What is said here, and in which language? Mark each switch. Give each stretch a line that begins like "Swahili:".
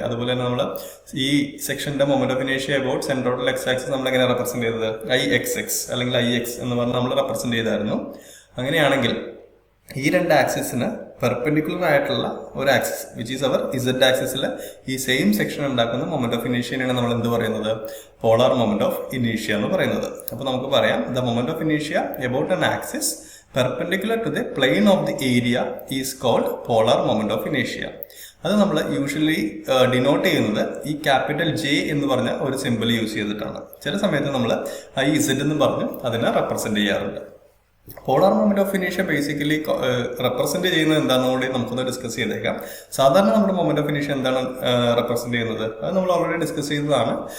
Malayalam: അതുപോലെ തന്നെ നമ്മൾ ഈ സെക്ഷന്റെ moment of ഇനീഷ്യ about centroidal X axis നമ്മൾ എങ്ങനെ റെപ്രസെന്റ് ചെയ്തത്, ഐ എക്സ് എക്സ് അല്ലെങ്കിൽ ഐ എക്സ് എന്ന് പറഞ്ഞ് നമ്മൾ റെപ്രസെന്റ് ചെയ്തായിരുന്നു. അങ്ങനെയാണെങ്കിൽ ഈ രണ്ട് ആക്സിസിന് പെർപെൻഡിക്കുലർ ആയിട്ടുള്ള ഒരു axis
English: which is our
Malayalam: Z ആക്സിസിൽ ഈ സെയിം സെക്ഷൻ ഉണ്ടാക്കുന്ന മൊമെന്റ് ഓഫ് ഇനീഷ്യനെയാണ് നമ്മൾ എന്ത് പറയുന്നത്, പോളാർ മൊമെന്റ് ഓഫ് ഇനീഷ്യ എന്ന് പറയുന്നത്. അപ്പോൾ നമുക്ക് പറയാം
English: The moment of ഇനീഷ്യ about an axis perpendicular to the plane of the area is called polar moment of inertia.
Malayalam: അത് നമ്മൾ യൂഷ്വലി ഡിനോട്ട് ചെയ്യുന്നത് ഈ ക്യാപിറ്റൽ ജെ എന്ന് പറഞ്ഞ ഒരു സിമ്പിൾ യൂസ് ചെയ്തിട്ടാണ്. ചില സമയത്ത് നമ്മൾ ഐ ഇസഡ് എന്ന് പറഞ്ഞ് അതിനെ റെപ്രസെന്റ് ചെയ്യാറുണ്ട്. Polar moment of ഇനീഷ്യ basically represent ചെയ്യുന്നത് എന്താണെന്ന് കൂടി നമുക്കൊന്ന് ഡിസ്കസ് ചെയ്തേക്കാം. സാധാരണ നമ്മുടെ മൊമെന്റ് ഓഫ് ഇനീഷ്യ എന്താണ് റെപ്രസെന്റ് ചെയ്യുന്നത്, അത് നമ്മൾ ഓൾറെഡി ഡിസ്കസ് ചെയ്തതാണ്.